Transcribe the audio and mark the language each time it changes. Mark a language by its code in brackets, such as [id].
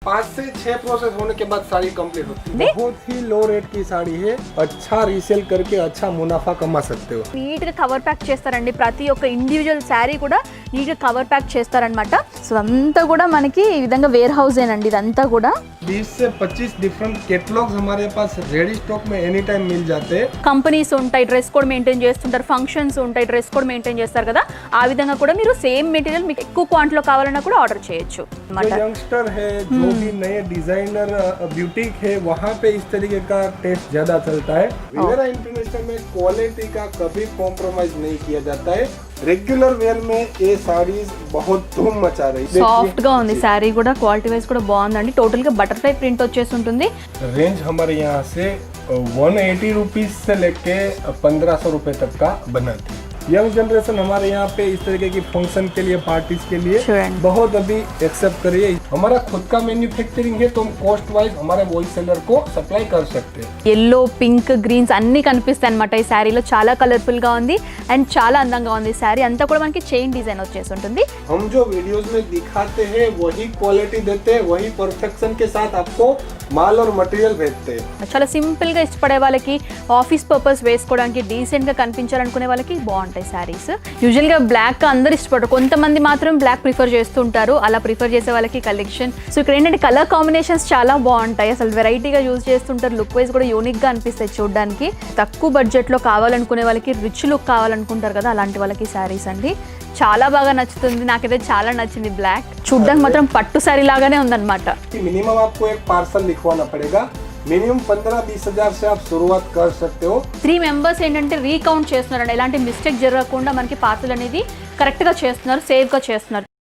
[hi] 5 से 6 प्रोसेस होने के बाद साड़ी कंप्लीट होती है। बहुत ही लो रेट की साड़ी है, अच्छा రీసేల్ करके अच्छा मुनाफा कमा सकते हो। [te] నీట్ గా కవర్ ప్యాక్ చేస్తారండి, ప్రతి ఒక్క ఇండివిజువల్ శారీ కూడా నీట్ గా కవర్ ప్యాక్ చేస్తారనమాట. సో అంతా కూడా మనకి ఈ విధంగా వేర్ హౌస్ ఏనండి ఇదంతా కూడా. [hi] 20 से 25 డిఫరెంట్ कैटलॉग्स हमारे पास रेडी स्टॉक में एनी टाइम मिल जाते हैं. [te] కంపెనీస్ ఉంటాయి, డ్రెస్ కోడ్ మెయింటైన్ చేస్తుంటారు, ఫంక్షన్స్ ఉంటాయి, డ్రెస్ కోడ్ మెయింటైన్ చేస్తారు కదా, ఆ విధంగా కూడా మీరు సేమ్ మెటీరియల్ మీకు ఎక్కువ క్వాంటిటీలో కావాలన్నా కూడా ఆర్డర్ చేయొచ్చు అన్నమాట. [hi] यंगस्टर है जो भी नए डिजाइनर ब्यूटीक है वहाँ पे इस तरीके का टेस्ट ज्यादा चलता है. विवेरा इंटरनेशनल में क्वालिटी का कभी कॉम्प्रोमाइज नहीं किया जाता है. रेगुलर वेयर में ये साड़ीज बहुत धूम मचा रही है. [te] సాఫ్ట్ గా ఉంది శారీ కూడా, క్వాలిటీ వైజ్ కూడా బాగుందండి. టోటల్ గా బటర్ఫ్లై ప్రింట్ వచ్చేసి ఉంటుంది. [hi] रेंज हमारे यहाँ से 180 रुपीज से लेके 1500 रुपए तक का बनाती है. यंग जनरेशन हमारे यहाँ पे इस तरीके की फंक्शन के लिए, पार्टीज के लिए बहुत अभी एक्सेप्ट करिए. हमारा खुद का मैन्युफैक्चरिंग है तो हम कॉस्ट वाइज हमारे होलसेलर को सप्लाई कर सकते हैं. [te] ఎల్లో, పింక్, గ్రీన్స్ అన్ని కనిపిస్తాయి అనమాట ఈ శారీలో. చాలా కలర్ఫుల్ గా ఉంది అండ్ చాలా అందంగా ఉంది. శారీ అంతా కూడా మనకి చైన్ డిజైన్ వచ్చేసి ఉంటుంది. [hi] हम जो वीडियोस में दिखाते हैं वही क्वालिटी देते हैं, वही परफेक्शन के साथ आपको माल और मटेरियल भेजते हैं. [te] చాలా సింపుల్ గా ఇష్టపడే వాళ్ళకి, ఆఫీస్ పర్పస్ వేసుకోవడానికి, డీసెంట్ గా కనిపించాలనుకునే వాళ్ళకి బాగుంటాయి శారీస్. యూజువల్ గా బ్లాక్ అందరు ఇష్టపడరు, కొంతమంది మాత్రం బ్లాక్ ప్రిఫర్ చేస్తుంటారు. అలా ప్రిఫర్ చేసే వాళ్ళకి కలెక్షన్. సో ఇక్కడ ఏంటంటే కలర్ కాంబినేషన్స్ చాలా బాగుంటాయి, అసలు వెరైటీగా యూజ్ చేస్తుంటారు. లుక్ వైజ్ కూడా యూనిక్ గా అనిపిస్తాయి చూడడానికి. తక్కువ బడ్జెట్ లో కావాలనుకునే వాళ్ళకి, రిచ్ లుక్ కావాలనుకుంటారు కదా, అలాంటి వాళ్ళకి శారీస్ అండి. చాలా బాగా నచ్చుతుంది, నాకైతే చాలా నచ్చింది. బ్లాక్ చూడడానికి మాత్రం పట్టు శారీ లాగానే ఉందన్నమాట. [hi] मिनिमम आपको एक पार्सल लिखवाना पड़ेगा. मिनिमम 15-20 हजार से आप शुरुआत कर सकते हो. [te] 3 మెంబర్స్ ఏంటంటే రీకౌంట్ చేస్తున్నారండి, ఎలాంటి మిస్టేక్ జరగకుండా మనకి పార్సల్ అనేది కరెక్ట్ గా చేస్తున్నారు, సేఫ్ గా చేస్తున్నారు.